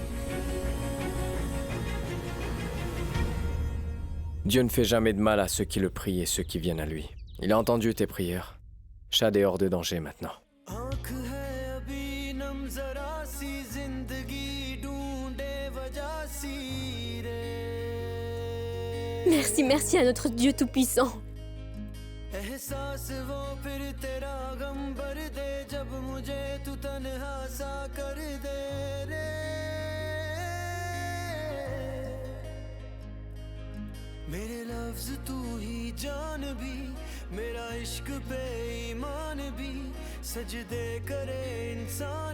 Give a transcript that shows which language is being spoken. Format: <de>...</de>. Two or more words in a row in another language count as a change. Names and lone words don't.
<fr>Dieu ne fait jamais de mal à ceux qui le prient et ceux qui viennent à lui. Il a entendu tes prières. Shad est hors de danger maintenant. Merci, merci à notre Dieu Tout-Puissant.</fr> <hi>मेरे लफ्ज तू ही जान भी मेरा इश्क पे ईमान भी सजदे करे इंसान</hi>